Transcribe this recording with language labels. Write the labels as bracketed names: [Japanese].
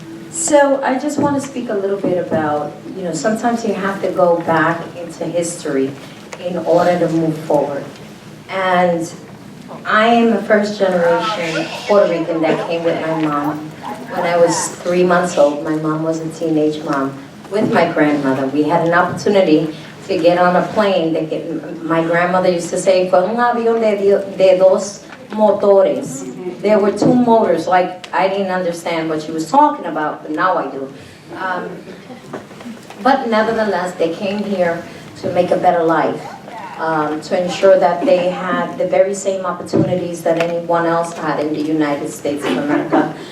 [English] So I just want to speak a little bit about, sometimes you have to go back into history in order to move forward. And I am a first generation Puerto Rican that came with my mom. When I was 3 months old, my mom was a teenage mom with my grandmother. We had an opportunity to get on a plane. My grandmother used to say, [Spanish] fue un avión de dos motores. [English] There were two motors, like I didn't understand what she was talking about, but now I do. But nevertheless, they came here to make a better life, to ensure that they had the very same opportunities that anyone else had in the United States of America.